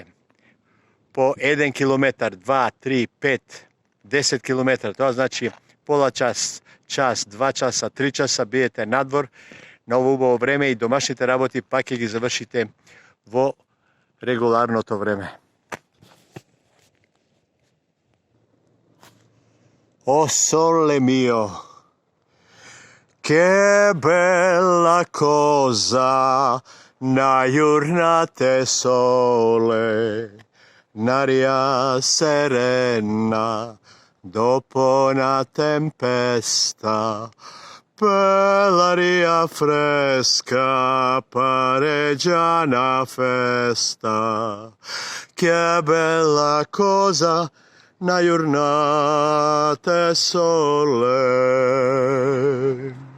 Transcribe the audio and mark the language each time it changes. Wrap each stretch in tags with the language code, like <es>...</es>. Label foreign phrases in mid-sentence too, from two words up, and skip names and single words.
<mk>По 1 километар, 2, 3, 5, 10 километра, тоа значи пола час, 2 часа, 3 часа биете надвор на ово убаво време и домашните работи пак ќе ги завршите во регуларното време.</mk> <nap>O sole mio, che bella cosa na giornata sole, n'aria serena dopo una tempesta, per l'aria fresca pareggia una festa, che bella cosa na giornata sole.</nap>